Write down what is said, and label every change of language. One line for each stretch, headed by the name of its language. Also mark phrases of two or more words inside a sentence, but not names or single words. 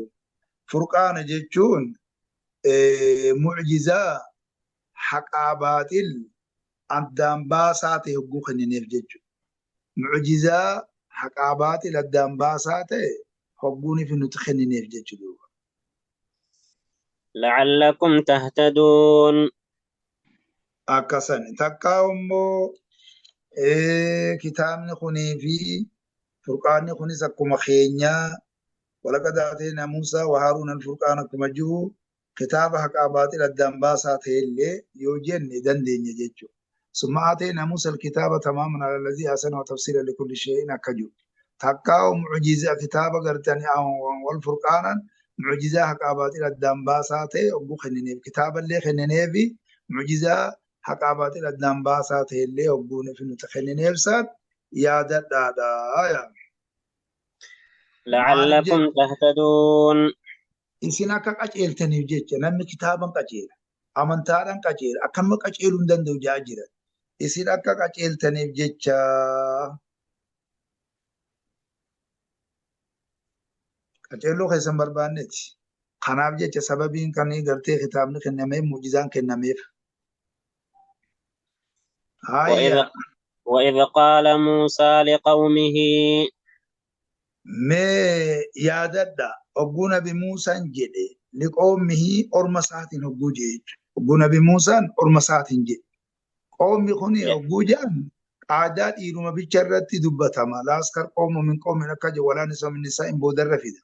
Oromo: Furqaana jechuun mucjizaa haqaa baaxil addaan baasaa ta'e hogguu kennineef jechuudha. Mucjizaa haqaa baaxil addaan baasaa ta'e hogguuniif nuti kennineef jechuudha.
Arabic: لعلكم تهتدون
Oromo: Akkasani takkaa immoo kitaabni kunii fi furqaanni kunis akkuma keenyaa
Arabic: ولقد آتينا موسى وهارون الفرقان
Oromo: akkuma jiru kitaaba haqaa baaxil addaan baasaa ta'e illee yoo jenne dandeenya jechuudha.
Arabic: ثم آتينا موسى الكتاب تماما على الذي أحسن وتفصيلا لكل شيء
Oromo: akka jiru. Takkaa mucjizaa kitaaba gartanii
Arabic: والفرقان
Oromo: mucjizaa haqaa baaxil addaan baasaa ta'e hogguu kennineef kitaaba illee kennineefi mucjizaa haqaa baaxil addaan baasaa ta'e illee hogguuniif nuti kennineef isaan yaadadhaadha.
Arabic: لعلكم تهتدون
Oromo: Isin akka qaceeltaniif jecha namni kitaaban qaceela amantaadhaan qaceela akkanuma qaceeluu hin danda'u jaa jiran isin akka qaceeltaniif jecha qaceelloo keessan barbaanneeti. Kanaaf jecha sababiin kan gartee kitaabni kennameef mucjizaan kennameef.
Arabic: وإذ, Hayya وإذ قال موسى لقومه
Oromo: mee yaadadha hogguu nabi Muusaan jedhe liqoomihi orma isaatiin hogguu jedhe hogguu nabi Muusaan orma isaatiin jedhe qoommi kun hogguu jedhan aadaa dhiiruma bicha irratti dubbatama laaskar qoomu
Arabic: من قوم
Oromo: akka jedhu walaan isa min isaa hin boodarra fida